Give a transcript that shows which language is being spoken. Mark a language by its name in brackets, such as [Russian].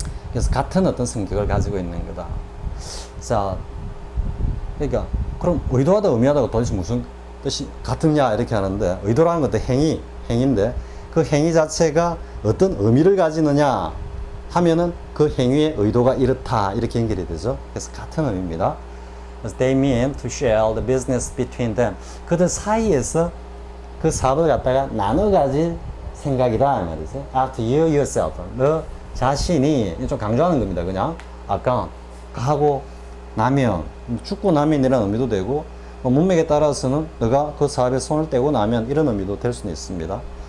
[Korean] 그래서 같은 어떤 성격을 가지고 있는 거다. 자, 그러니까 그럼 의도하다, 의미하다가 도대체 무슨 뜻이 같으냐 이렇게 하는데, 의도라는 것도 행위인데 그 행위 자체가 어떤 의미를 가지느냐 하면은 그 행위의 의도가 이렇다 이렇게 연결이 되죠. 그래서 같은 의미입니다. [English] They mean to share the business between them. [Korean] 그들 사이에서 그 사업을 갖다가 나눠 가질 생각이다 말이죠. [English] After you yourself. [Korean] 너 자신이 좀 강조하는 겁니다. 그냥 아까 하고 나면 죽고 나면이라는 의미도 되고 문맥에 따라서는 너가 그 사업에 손을 떼고 나면 이런 의미도 될 수는 있습니다.